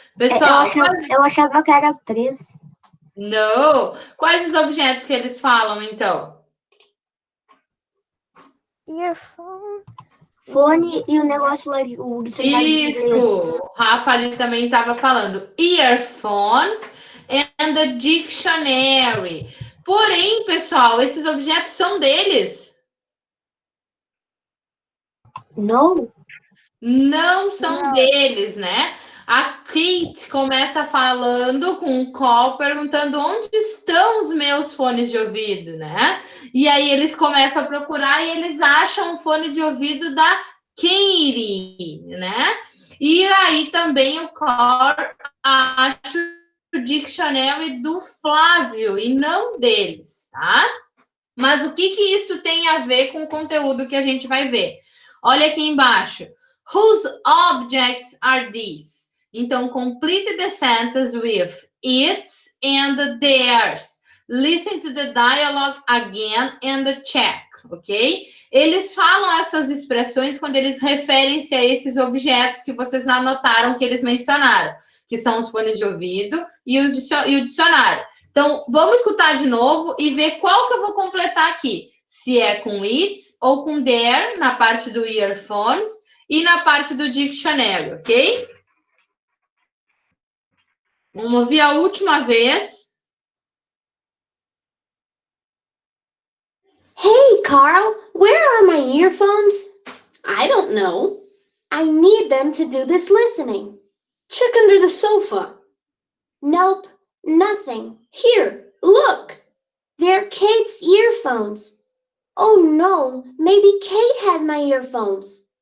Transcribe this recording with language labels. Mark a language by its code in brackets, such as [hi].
[pt] Pessoal, Eu achava que era 3. não. Quais os objetos que eles falam, então? [en] Earphone. [pt] Fone e o negócio lá, o dicionário de inglês. Isso. O Rafa ali também estava falando. [en] Earphones and the dictionary. [pt] Porém, pessoal, esses objetos são deles. Não? Não são deles, né? A Kate começa falando com o Cole, perguntando onde estão os meus fones de ouvido, né? E aí eles começam a procurar e eles acham o fone de ouvido da Katie, né? E aí também o Cole acha o dictionary do Flávio e não deles, tá? Mas o que isso tem a ver com o conteúdo que a gente vai ver? Olha aqui embaixo. [en] Whose objects are these? Então, complete the sentence with its and theirs. Listen to the dialogue again and check, ok? [pt] Eles falam essas expressões quando eles referem-se a esses objetos que vocês anotaram que eles mencionaram, que são os fones de ouvido e o dicionário. Então, vamos escutar de novo e ver qual que eu vou completar aqui. Se é com its ou com their, na parte do earphones, e na parte do dictionary, ok? Vamos ouvir a última vez. [en] Hey, Carl, where are my earphones? I don't know. I need them to do this listening. Check under the sofa. Nope, nothing. Here, look. They're Kate's earphones. Oh no, maybe Kate has my earphones.